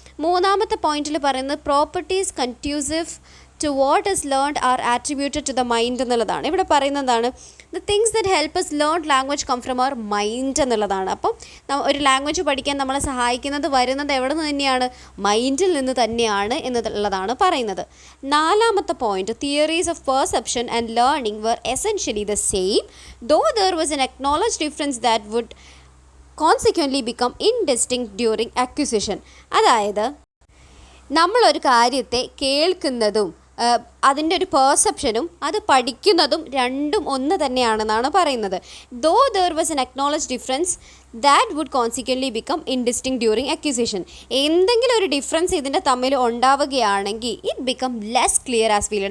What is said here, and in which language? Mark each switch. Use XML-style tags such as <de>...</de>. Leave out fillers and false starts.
<ml>മൂന്നാമത്തെ പോയിന്റിൽ പറയുന്നത്</ml> <en>properties conducive to what is learned are attributed to the mind</en> <ml>എന്നുള്ളതാണ്. ഇവിടെ പറയുന്നതാണ്</ml> <en>the things that help us learn language come from our mind</en> <ml>എന്നുള്ളതാണ്. അപ്പം ഒരു ലാംഗ്വേജ് പഠിക്കാൻ നമ്മളെ സഹായിക്കുന്നത് വരുന്നത് എവിടെ നിന്ന് തന്നെയാണ്? മൈൻഡിൽ നിന്ന് തന്നെയാണ് എന്നുള്ളതാണ് പറയുന്നത്. നാലാമത്തെ point</ml> <en>Theories of perception and learning were essentially the same, though there was an acknowledged difference that would consequently become indistinct during acquisition.</en> <ml>അതായത് നമ്മളൊരു കാര്യത്തെ കേൾക്കുന്നതും അതിൻ്റെ ഒരു പെർസെപ്ഷനും അത് പഠിക്കുന്നതും രണ്ടും ഒന്ന് തന്നെയാണെന്നാണ് പറയുന്നത്.</ml> <en>Though there was an acknowledge difference that would consequently become indistinct during acquisition.</en> <ml>എന്തെങ്കിലും ഒരു ഡിഫറൻസ് ഇതിൻ്റെ തമ്മിൽ ഉണ്ടാവുകയാണെങ്കിൽ</ml> <en>It become less clear as feel.</en>